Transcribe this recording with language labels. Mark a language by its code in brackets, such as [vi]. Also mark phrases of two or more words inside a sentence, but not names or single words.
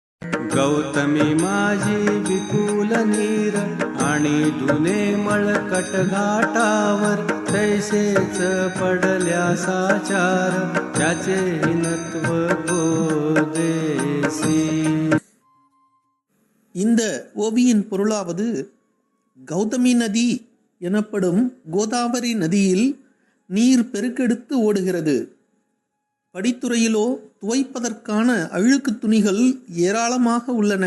[mr] गौतमी माझी विपुल नीर आणि दुने मळकट घाटावर तैसेच पडल्या साचार त्याचे हिनत्व गोदेसी. [ta] இந்த ஓவியின் பொருளாவது, கௌதமி நதி எனப்படும் கோதாவரி நதியில் நீர் பெருக்கெடுத்து ஓடுகிறது. படித்துறையிலோ துவைப்பதற்கான அழுக்கு துணிகள் ஏராளமாக உள்ளன.